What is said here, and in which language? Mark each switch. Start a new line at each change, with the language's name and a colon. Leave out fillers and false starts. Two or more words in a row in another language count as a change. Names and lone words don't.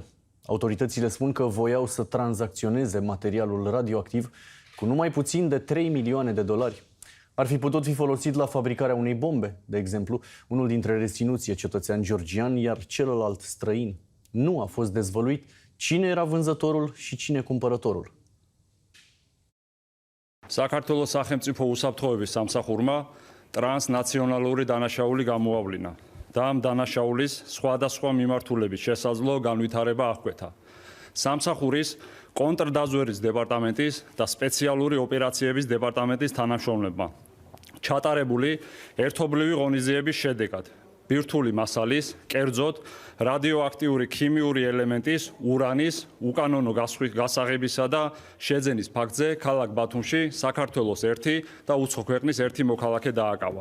Romanian: Autoritățile spun că voiau să tranzacționeze materialul radioactiv cu numai puțin de 3 milioane de dolari. Ar fi putut fi folosit la fabricarea unei bombe, de exemplu. Unul dintre reținuți e cetățean georgian, iar celălalt străin. Nu a fost dezvăluit cine era vânzătorul și cine cumpărătorul.
Georgian: საქართველოს სახელმწიფო უსაფრთხოების სამსახურმა ტრანსნაციონალური დანაშაული გამოავლინა და ამ დანაშაულის სხვადასხვა მიმართულებით შესაძლო განვითარება აღკვეთა. სამსახურის კონტრდაზვერის დეპარტამენტის და სპეციალური ოპერაციების დეპარტამენტის თანამშრომლებმა ჩატარებული ერთობლივი ღონისძიების შედეგად ბირთვული მასალის, კერძოდ რადიოაქტიური ქიმიური ელემენტის, ურანის უკანონო გასაღებისა და შეძენის ფაქტზე ქალაქ ბათუმში საქართველოს ერთი და უცხო ქვეყნის ერთი მოქალაქე დააკავა.